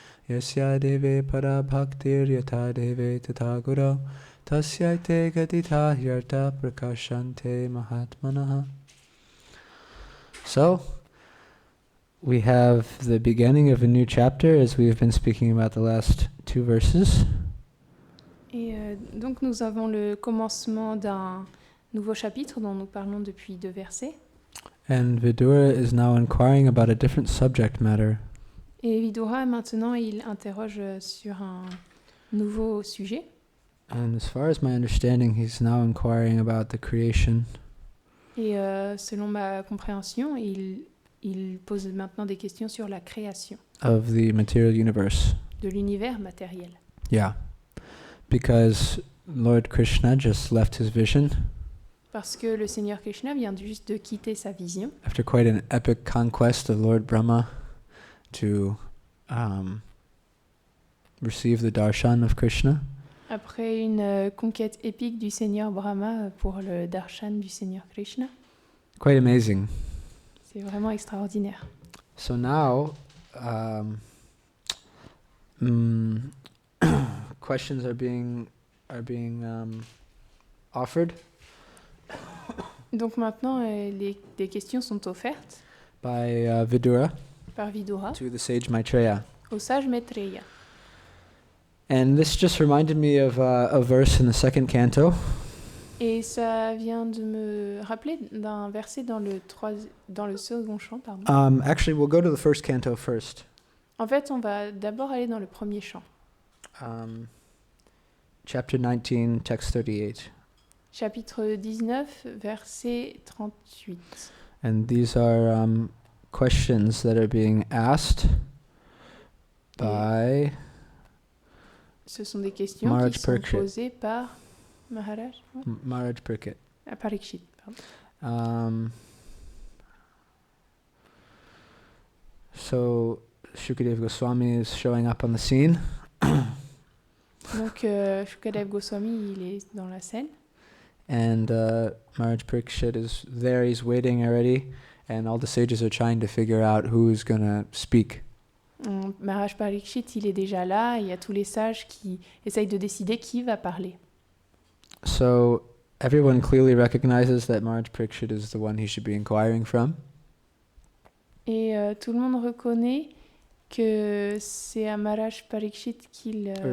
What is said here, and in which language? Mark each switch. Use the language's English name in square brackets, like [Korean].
[Sanskrit] Yasya deve para bhaktir yata deve tata guru tasyaite gatita hyarta prakashante mahatmanaha. [English] So, we have the beginning of a new chapter as we have been speaking about the last 2 verses. [French] Et donc nous avons le commencement d'un nouveau chapitre dont nous parlons depuis 2 versets. [English] And Vidura is now inquiring about a different subject matter. [French] Et Vidura, maintenant, il interroge sur un nouveau sujet. [English] And as far as my understanding, he's now inquiring about the creation. [French] Et selon ma compréhension, il pose maintenant des questions sur la création. [English] Of the material universe. [French] De l'univers matériel. [English] Yeah. Because Lord Krishna just left his vision. [French] Parce que le Seigneur Krishna vient juste de quitter sa vision. [English] After quite an epic conquest of Lord Brahma to receive the darshan of Krishna. [French] Après une conquête épique du Seigneur Brahma pour le darshan du Seigneur Krishna. [English] Quite amazing. [French] C'est vraiment extraordinaire. [English] So now, questions are being offered. [French] Donc maintenant, des questions sont offertes [English] by Vidura [French] par Vidura [English] to the sage Maitreya. [French] Au sage Maitreya. [English] And this just reminded me of a verse in the 2nd canto. [French] Et ça vient de me rappeler d'un verset dans le second chant, pardon. [English] Actually, we'll go to the 1st canto first. [French] En fait, on va d'abord aller dans le premier chant. [English] Chapter 19, text 38. [French] Chapitre 19, verset 38. [English] And these are questions that are being asked by [French] Ce sont des questions [English] Maharaj [French] qui sont [English] Parikshit. [French] posées par Maharaj [English] Maharaj Parikshit. [French] Parikshit, pardon. [English] So Shukadeva Goswami is showing up on the scene. [French] Donc Shukadev Goswami, il est dans la scène. [English] And Maharaj Parikshit is there, he's waiting already, and all the sages are trying to figure out who's going to speak. [French] Maharaj Parikshit, il est déjà là, il y a tous les sages qui essayent de décider qui va parler. [English] So everyone clearly recognizes that Maharaj Parikshit is the one he should be inquiring from. [French] Et tout le monde reconnaît que c'est à Maharaj Parikshit qu'il...